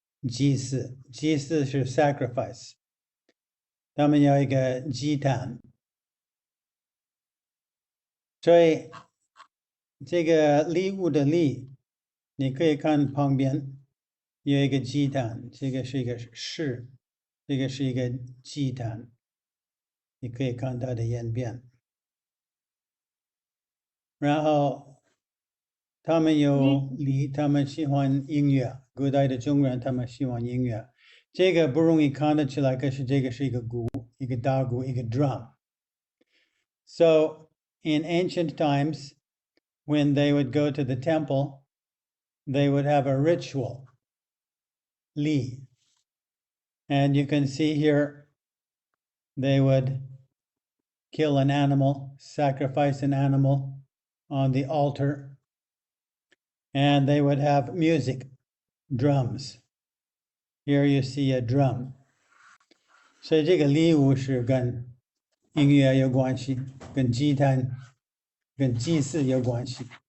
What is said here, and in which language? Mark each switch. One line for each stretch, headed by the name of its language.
Chinese: 祭祀，祭祀是 sacrifice， 他们有一个祭坛，所以这个礼物的礼，你可以看旁边有一个祭坛，这个是一个士，这个是一个祭坛，你可以看它的演变。然后他们有礼，他们喜欢音乐，古代的中国人他们喜欢音乐，这个不容易看得出来，可是这个是一个鼓，一个大鼓，一个 drum。
English: So in ancient times, when they would go to the temple, they would have a ritual, li. And you can see here, they would kill an animal, sacrifice an animal on the altar, and they would have music, drums. Here you see a drum.
Chinese: 所以这个礼物是跟音乐有关系，跟祭坛、跟祭祀有关系。